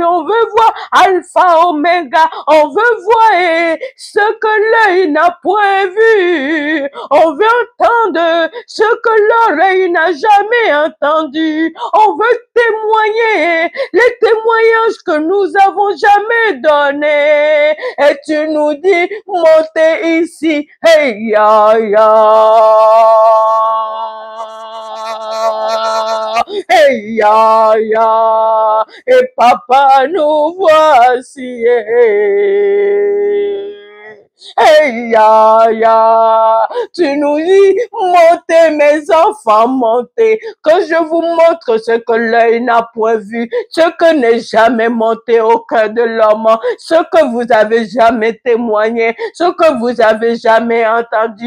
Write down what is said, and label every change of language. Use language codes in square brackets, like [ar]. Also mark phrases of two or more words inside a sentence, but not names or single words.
[fr] on veut voir Alpha, Omega, on veut voir ce que l'œil n'a point vu, on veut entendre ce que l'oreille n'a jamais entendu, on veut témoigner les témoignages que nous avons jamais donné, et tu nous dis montez ici, hey ya ya. Hey, ya, ya. Et papa, nous voici. Hey, ya, ya. Tu nous dis, montez mes enfants, montez. Que je vous montre ce que l'œil n'a point vu, ce que n'est jamais monté au cœur de l'homme, ce que vous avez jamais témoigné, ce que vous avez jamais entendu.